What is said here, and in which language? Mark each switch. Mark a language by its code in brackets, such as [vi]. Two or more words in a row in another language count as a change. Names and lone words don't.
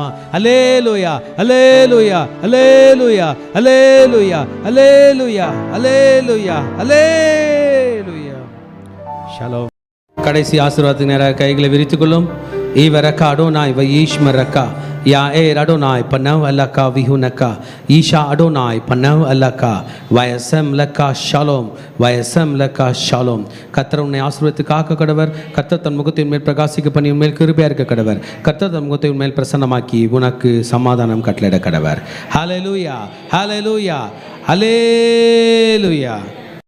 [ta] அல்லேலூயா அல்லேலூயா அல்லேலூயா அல்லேலூயா அல்லேலூயா அல்லேலூயா அல்லேலூயா. ஷலோம். கடைசி ஆசீர்வாதத்துக்கு நேராக கைகளை விரித்துக் கொள்ளும். [he] יברכך יהוה וישמרך יאר יהוה פניו אליך ויחנך ישא יהוה פניו אליך וישם לך שלום וישם לך שלום. [ta] கர்த்தர் உன்னை ஆசீர்வதித்து காக்க கடவர். கர்த்தர் தன் முகத்தை உன்மேல் பிரகாசிக்க பண்ணி உன்மேல் கிருபையா இருக்க கடவர். கர்த்தர் தன் முகத்தை உன்மேல் பிரசன்னமாக்கி உனக்கு சமாதானம் கட்டளையிட கடவர். ஹல்லேலூயா, ஹல்லேலூயா, ஹல்லேலூயா.